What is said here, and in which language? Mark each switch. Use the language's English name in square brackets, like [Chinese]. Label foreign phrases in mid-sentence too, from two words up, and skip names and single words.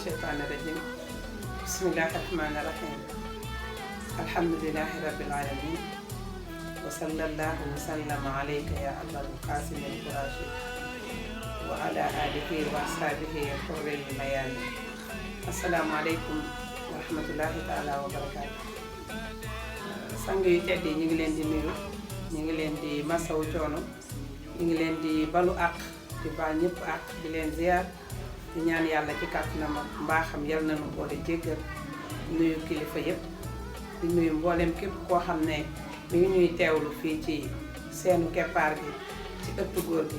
[Arabic] الشيطان الرجيم بسم الله الرحمن الرحيم الحمد لله رب العالمين وصلى الله وسلم عليك يا أبا القاسم القراشي وعلى آله وأصحابه الحر الميامين السلام عليكم ورحمة الله تعالى وبركاته [Wolof] sang yu tedd yi ñu ngi leen di nuyu ñu ngi leen di masawu coono ñu ngi leen di balu àq di baal ñëpp àq di leen ziar di ñaan yàlla ci kàttanam ak mbaaxam yal nañu boole jéggal nuyu kilifa yëpp di nuyu mboolem képp koo xam ne mi ngi ñuy teewlu fii ci seenu keppaar gi ci ëttu góor gi.